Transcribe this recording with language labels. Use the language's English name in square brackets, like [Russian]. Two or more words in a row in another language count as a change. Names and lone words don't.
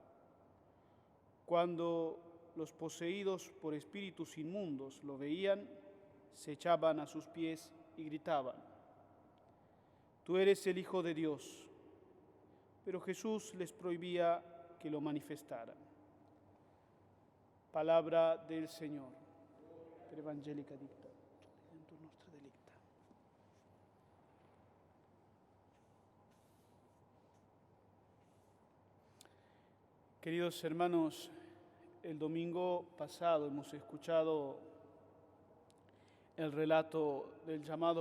[Spanish] Cuando los poseídos por espíritus inmundos lo veían, se echaban a sus pies y gritaban, «Tú eres el Hijo de Dios». Pero Jesús les prohibía que lo manifestaran. Palabra del Señor. [Latin] Per evangelica dicta. Nostra delicta. [Spanish] Queridos hermanos, el domingo pasado hemos escuchado el relato del llamado